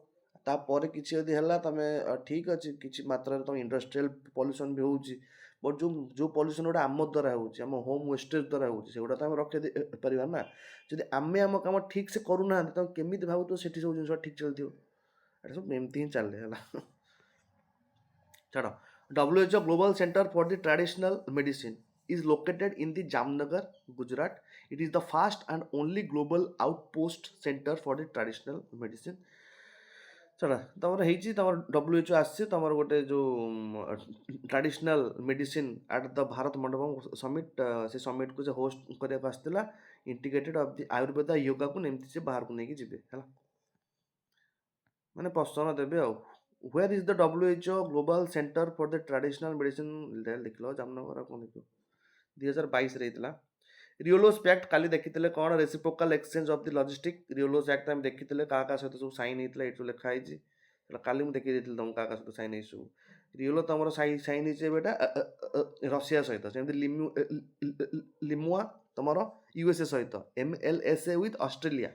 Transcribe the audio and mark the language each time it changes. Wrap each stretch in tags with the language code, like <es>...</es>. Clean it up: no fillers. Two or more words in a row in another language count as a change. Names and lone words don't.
<or>ତାପରେ କିଛି ଯଦି ହେଲା ତମେ ଠିକ୍ ଅଛି, କିଛି ମାତ୍ରାରେ ତମ</or> <en>industrial pollution</en> <or>ବି ହେଉଛି, ବଟ୍ ଯେଉଁ ପଲ୍ୟୁସନ୍ ଗୁଡ଼ା ଆମ ଦ୍ୱାରା ହେଉଛି, ଆମ</or> <en>home wastage</en> <or>ଦ୍ୱାରା ହେଉଛି, ସେଗୁଡ଼ା ତ ଆମେ ରଖେଇ ଦେଇ ପାରିବା ନା। ଯଦି ଆମେ ଆମ କାମ ଠିକ୍ ସେ କରୁନାହାନ୍ତି ତମେ କେମିତି ଭାବୁଥିବ ସେଠି ସବୁ ଜିନିଷ ଠିକ୍ ଚାଲିଥିବ? ଏଟା ସବୁ ଏମିତି ହିଁ ଚାଲେ ହେଲା। ଛାଡ଼,</or> <en>WHO Global Center for the Traditional Medicine is located in the Jamnagar, Gujarat. It is the first and only global outpost center for the traditional medicine.</en> <or>ଛାଡ଼, ତମର ହେଇଛି, ତମର WHO ଆସିଛି, ତମର ଗୋଟେ ଯେଉଁ</or> <en>traditional medicine at the Bharat Mandapam summit,</en> <or>ସେ ସମିଟ୍କୁ ସେ ହୋଷ୍ଟ କରିବାକୁ ଆସିଥିଲା।</or> <en>integrated of the Ayurveda</en> <or>ୟୋଗାକୁ ଏମିତି ସେ ବାହାରକୁ ନେଇକି ଯିବେ ହେଲା, ମାନେ ପ୍ରଶ୍ନ ଦେବେ ଆଉ।</or> <en>Where is the WHO Global Center for the Traditional Medicine?</en> <or>ଦେଖିଲ ଜାମନଗର କ'ଣ ଦେଖିବ, 2022ରେ ହେଇଥିଲା। ରିଓଲୋସ୍ ଆକ୍ଟ କାଲି ଦେଖିଥିଲେ କ'ଣ?</or> <en>Reciprocal Exchange of the Logistic.</en> <or>ରିଓଲୋସ୍ ଆକ୍ଟ ଆମେ ଦେଖିଥିଲେ କାହା କାହା ସହିତ ସବୁ ସାଇନ୍ ହେଇଥିଲା, ଏଇଠୁ ଲେଖା ହେଇଛି ହେଲା। କାଲି ମୁଁ ଦେଖେଇ ଦେଇଥିଲି ତମକୁ କାହା କାହା ସହିତ ସାଇନ୍ ହେଇଛି ସବୁ। ରିଓଲୋ ତମର ସାଇନ୍ ହେଇଛି ଏବେ ଏଟା ରଷିଆ ସହିତ, ସେମିତି ଲିମୁଆ ତମର USA ସହିତ, MLSA ୱିଥ୍ ଅଷ୍ଟ୍ରେଲିଆ।</or>